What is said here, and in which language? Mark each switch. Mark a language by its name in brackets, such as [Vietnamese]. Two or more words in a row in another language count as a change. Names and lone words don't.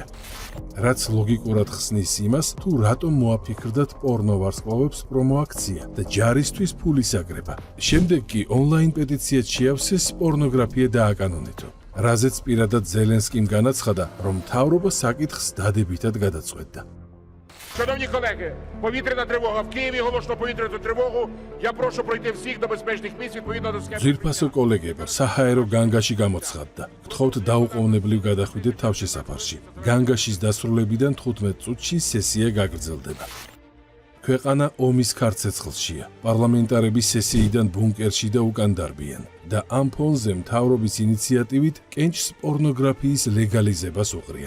[Georgian] რაც ლოგიკურად ხსნის იმას, თუ რატომ მოაფიქრდათ პორნო ვარსკვლავებს პრომო აქცია და ჯარისთვის ფულის აგრება. შემდეგ კი ონლაინ პეტიციაც შეავსეს პორნოგრაფია დააკანონეთო. რაზეც პირადად ზელენსკიმ განაცხადა, რომ მთავრობა საკითხს დადებითად გადაწყვეტდა. [Ukrainian] Шановні колеги, повітряна тривога в Києві, оголошено повітряну тривогу. Я прошу пройти всіх до безпечних місць відповідно до схеми. [Georgian] ძვირფასო კოლეგებო, საჰაერო განგაში გამოცხადდა. გთხოვთ დაუყოვნებლივ გადახვიდეთ თავშესაფარში. განგაშის დასრულებიდან 15 წუთში სესია გაგრძელდება. ქვეყანა ომის ქარცეცხლშია. პარლამენტარები სესიიდან ბუნკერში და უკან დარბიან და ამ ფონზე მთავრობის ინიციატივით კენჭს პორნოგრაფიის ლეგალიზებას უყრიან.